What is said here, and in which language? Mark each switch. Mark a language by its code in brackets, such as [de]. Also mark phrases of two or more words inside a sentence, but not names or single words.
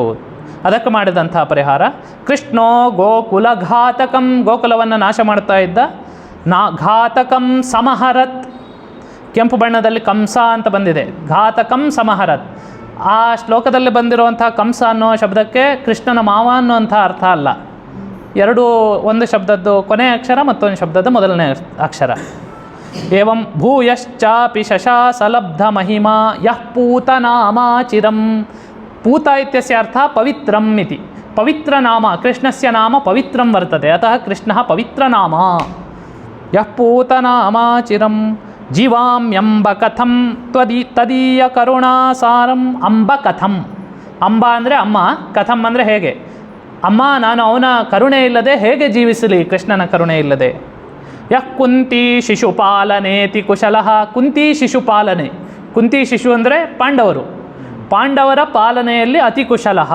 [kn] ಅದಕ್ಕೆ ಮಾಡಿದಂಥ ಪರಿಹಾರ [sa] ಕೃಷ್ಣೋ ಗೋಕುಲ ಘಾತಕಂ, [kn] ಗೋಕುಲವನ್ನು ನಾಶ ಮಾಡ್ತಾ ಇದ್ದ, [sa] ಘಾತಕಂ ಸಮಹರತ್, [kn] ಕೆಂಪು ಬಣ್ಣದಲ್ಲಿ ಕಂಸ ಅಂತ ಬಂದಿದೆ, [sa] ಘಾತಕಂ ಸಮಹರತ್. [kn] ಆ ಶ್ಲೋಕದಲ್ಲಿ ಬಂದಿರುವಂಥ ಕಂಸ ಅನ್ನೋ ಶಬ್ದಕ್ಕೆ ಕೃಷ್ಣನ ಮಾವ ಅನ್ನುವಂಥ ಅರ್ಥ ಅಲ್ಲ. ಎರಡೂ ಒಂದು ಶಬ್ದದ್ದು ಕೊನೆಯ ಅಕ್ಷರ, ಮತ್ತೊಂದು ಶಬ್ದದ ಮೊದಲನೇ ಅಕ್ಷರ. [sa] ಏವಂ ಭೂಯಶ್ಚಾಪಿ ಶಶಾಸಲಬ್ಧ ಮಹಿಮಾ ಯಃ ಪೂತನಾಮಾಚಿರಂ. ಪೂತ ಇತ್ಯಸ್ಯ ಅರ್ಥ ಪವಿತ್ರಂ ಇತಿ. ಪವಿತ್ರ ನಾಮ, ಕೃಷ್ಣಸ್ಯ ನಾಮ ಪವಿತ್ರಂ ವರ್ತತೆ, ಅತಃ ಕೃಷ್ಣಃ ಪವಿತ್ರ ನಾಮ. ಯಃ ಪೂತನಾಮಾಚಿರಂ ಜೀವಾಮ್ಯಂಬ ಕಥಂ ತದೀಯ ಕರುಣಾಸಾರಂ. ಅಂಬ ಕಥಂ, [kn] ಅಂಬ ಅಂದರೆ ಅಮ್ಮ, ಕಥಂ ಅಂದರೆ ಹೇಗೆ. ಅಮ್ಮ, ನಾನು ಅವನ ಕರುಣೆ ಇಲ್ಲದೆ ಹೇಗೆ ಜೀವಿಸಲಿ, ಕೃಷ್ಣನ ಕರುಣೆ ಇಲ್ಲದೆ. [sa] ಯಃ ಕುಂತಿ ಶಿಶುಪಾಲನೇತಿ ಕುಶಲಃ. [kn] ಕುಂತಿ ಶಿಶುಪಾಲನೆ, ಕುಂತಿ ಶಿಶು ಅಂದರೆ ಪಾಂಡವರು, ಪಾಂಡವರ ಪಾಲನೆಯಲ್ಲಿ [sa] ಅತಿ ಕುಶಲಃ.